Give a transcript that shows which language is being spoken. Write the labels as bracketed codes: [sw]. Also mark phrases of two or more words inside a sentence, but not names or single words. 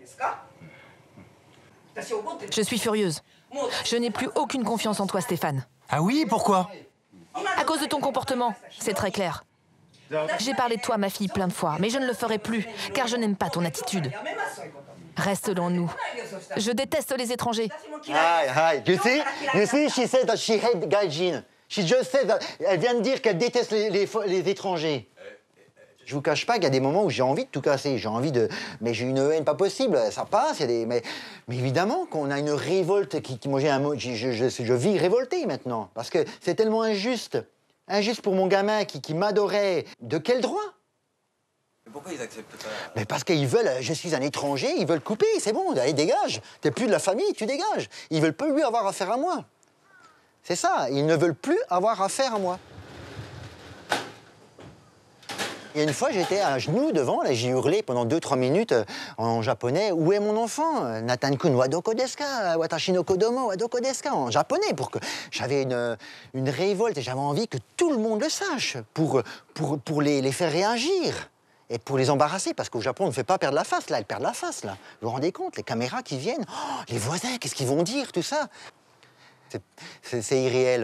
[fr] Je suis furieuse. Je n'ai plus aucune confiance en toi, Stéphane. Ah oui, pourquoi? À cause de ton comportement, c'est très clair. J'ai parlé de toi, ma fille, plein de fois, mais je ne le ferai plus, car je n'aime pas ton attitude. Reste loin de nous. Je déteste les étrangers. [en] You see, she said that she hates gaijin. She just said that. [fr] Elle vient de dire qu'elle déteste les étrangers. Je vous cache pas qu'il y a des moments où j'ai envie de tout casser, mais j'ai une haine pas possible, ça passe, mais évidemment qu'on a une révolte moi je vis révolté maintenant, parce que c'est tellement injuste pour mon gamin qui m'adorait. De quel droit? Mais pourquoi ils acceptent pas? Mais parce qu'ils veulent, je suis un étranger, ils veulent couper, c'est bon, allez dégage, t'es plus de la famille, tu dégages. Ils veulent plus avoir affaire à moi. C'est ça, ils ne veulent plus avoir affaire à moi. Il y a une fois, j'étais à genoux devant, là, j'ai hurlé pendant 2-3 minutes en japonais. [ja] Où est mon enfant? ナタンくんはどこですか? 私の子供はどこですか? [fr] En japonais, pour que j'avais une révolte et j'avais envie que tout le monde le sache, pour les faire réagir et pour les embarrasser, parce qu'au Japon, on ne fait pas perdre la face, là, elles perdent la face, là. Vous vous rendez compte? Les caméras qui viennent, oh, les voisins, qu'est-ce qu'ils vont dire, tout ça? C'est irréel.